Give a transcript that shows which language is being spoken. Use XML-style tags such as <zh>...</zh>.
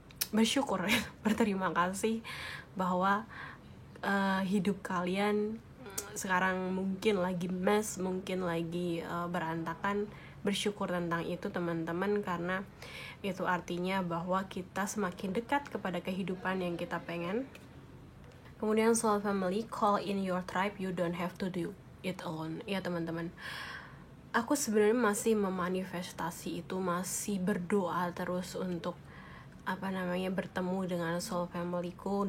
<id>Bersyukur, berterima kasih bahwa hidup kalian sekarang mungkin lagi mess, mungkin lagi berantakan. Bersyukur tentang itu teman-teman, karena itu artinya bahwa kita semakin dekat kepada kehidupan yang kita pengen. Kemudian</id> <en>soul family, call in your tribe, you don't have to do it alone.</en> <id>Ya teman-teman, aku sebenarnya masih memanifestasi itu, masih berdoa terus untuk bertemu dengan soul familyku.</id>